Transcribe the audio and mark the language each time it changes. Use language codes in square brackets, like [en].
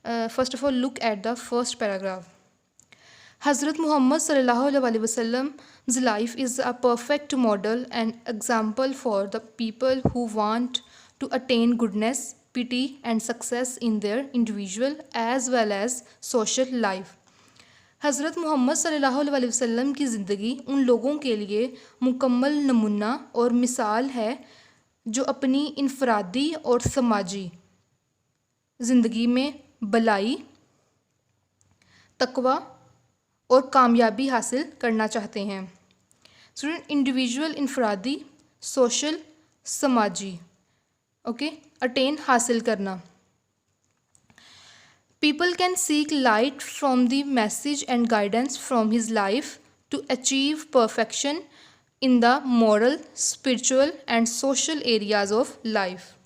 [en] First of all, look at the first paragraph. Hazrat Muhammad sallallahu alaihi wasallam's life is a perfect model and example for the people who want to attain goodness, pity and success in their individual as well as social life. [ur] حضرت محمد صلی اللہ علیہ وسلم کی زندگی ان لوگوں کے لیے مکمل نمونہ اور مثال ہے جو اپنی انفرادی اور سماجی زندگی میں بھلائی، تقوی اور کامیابی حاصل کرنا چاہتے ہیں. اسٹوڈنٹ انڈیویژول انفرادی، سوشل، سماجی، اوکے، اٹین حاصل کرنا. [en] People can seek light from the message and guidance from his life to achieve perfection in the moral, spiritual and social areas of life.